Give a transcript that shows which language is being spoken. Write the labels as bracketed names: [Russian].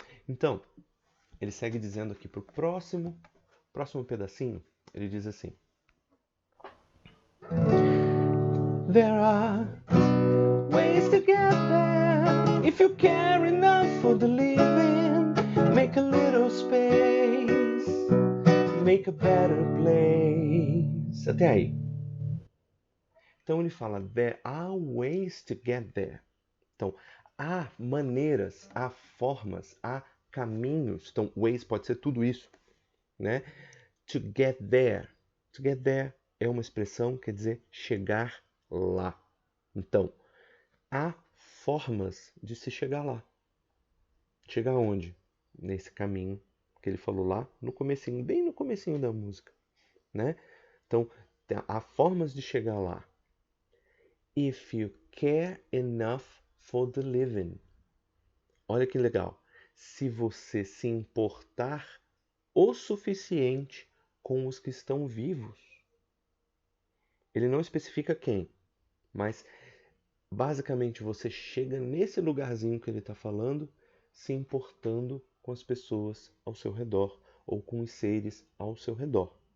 [Portuguese] Então, ele segue dizendo aqui para o próximo pedacinho, ele diz assim: [English] There are ways to get there if you care enough for the living. Make a little space, make a better place. [Portuguese] Até aí. Então ele fala: [English] There are ways to get there. [Portuguese] Então, há maneiras, há formas, há caminhos. Então, ways pode ser tudo isso, né? [English] To get there. To get there [Portuguese] é uma expressão que quer dizer chegar lá. Então, há formas de se chegar lá. Chegar onde? Nesse caminho que ele falou lá no comecinho, bem no comecinho da música, né? Então, há formas de chegar lá. [English] If you care enough for the living. [Portuguese] Olha que legal. Se você se importar o suficiente com os que estão vivos. Ele não especifica quem, mas basicamente você chega nesse lugarzinho que ele está falando, se importando com as pessoas ao seu redor ou com os seres ao seu redor.